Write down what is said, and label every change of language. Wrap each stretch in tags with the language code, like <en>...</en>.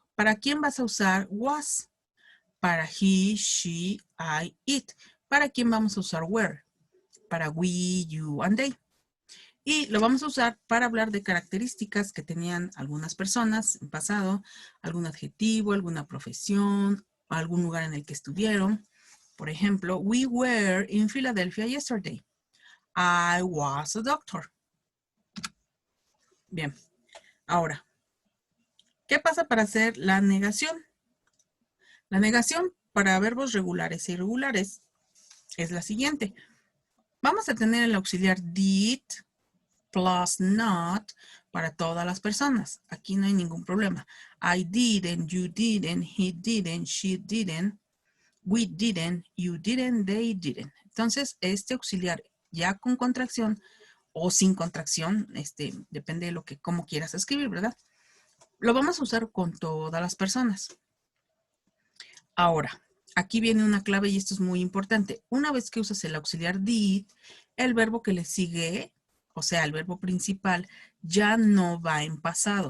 <es>¿Para quién vas a usar was? Para he, she, I, it. ¿Para quién vamos a usar were? Para we, you, and they. Y lo vamos a usar para hablar de características que tenían algunas personas en pasado, algún adjetivo, alguna profesión, algún lugar en el que estuvieron. Por ejemplo,</es> <en>we were in Philadelphia yesterday. I was a doctor.</en> <es>Bien, ahora, ¿qué pasa para hacer la negación? La negación para verbos regulares e irregulares es la siguiente. Vamos a tener el auxiliar did plus not para todas las personas. Aquí no hay ningún problema.</es> <en>I didn't, you didn't, he didn't, she didn't, we didn't, you didn't, they didn't.</en> <es>Entonces, este auxiliar ya con contracción o sin contracción, depende de cómo quieras escribir, ¿verdad? Lo vamos a usar con todas las personas. Ahora, aquí viene una clave y esto es muy importante. Una vez que usas el auxiliar did, el verbo que le sigue, o sea, el verbo principal, ya no va en pasado.</es>